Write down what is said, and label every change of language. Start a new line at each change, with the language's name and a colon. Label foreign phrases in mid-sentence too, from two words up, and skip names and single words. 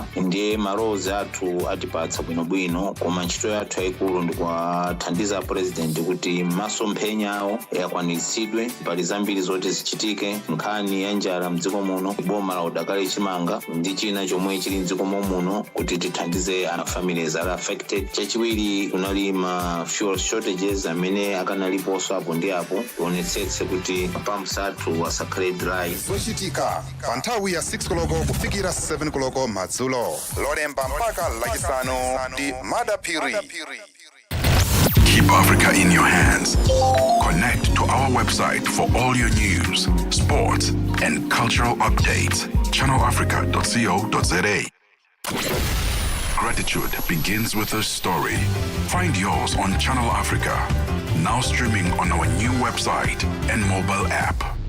Nyanja: Ndiye malowozi athu atipatsa bwinobwino, koma ntchito yathu yayikulu ndi kuwathandiza president kuti masomphenya awo akwaniritsidwe. Pali zambiri zoti zichitike, nkhani ya njala mdziko muno, boma la udakali chimanga ndi china chomwe chili mdziko muno kuti tithandize ana
English: families are affected.
Nyanja: Chachiwiri kunali ma
English: fuel shortages
Nyanja: amene akanaliponso apo ndi apo, tionetsetse kuti pumps athu asakhale dry. zochitika pa nthawi ya 6 koloko kufikira 7 koloko madzulo, lolemba mpaka lachisanu ndi madapiri.
English: Keep Africa in your hands. Connect to our website for all your news, sports, and cultural updates. channelafrica.co.za. Gratitude begins with a story. Find yours on Channel Africa. Now streaming on our new website and mobile app.